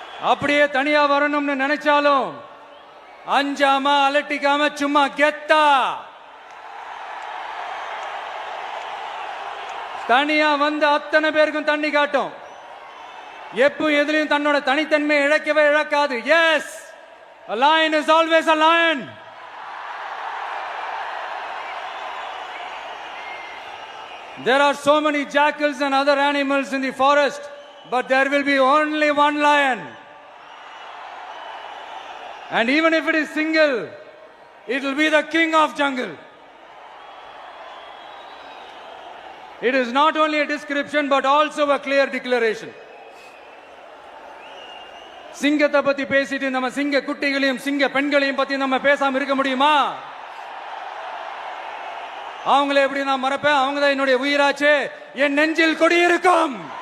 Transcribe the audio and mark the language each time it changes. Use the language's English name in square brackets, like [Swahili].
[Tamil] அப்படியே தனியா வரணும்னு நினைச்சாலும் அஞ்சாம அலட்டிக்காம சும்மா கெத்தா தனியா வந்து அத்தனை பேருக்கும் தண்ணி காட்டும். எப்போ எதிலையும் தன்னோட தனித்தன்மை இழக்கவே இழக்காது. S, [English] a lion is always a lion. There are so many jackals and other animals in the forest, but there will be only one lion. And even if it is single, it will be the king of jungle. It is not only a description but also a clear declaration. [Tamil] சிங்கத்தை பத்தி பேசிட்டு நம்ம சிங்க குட்டிகளையும் சிங்க பெண்களையும் பத்தி நம்ம பேசாம இருக்க முடியுமா? அவங்கள எப்படி நான் மறப்பேன்? அவங்க தான் என்னுடைய உயிராச்சே, என் நெஞ்சில் கொடியிருக்கும்.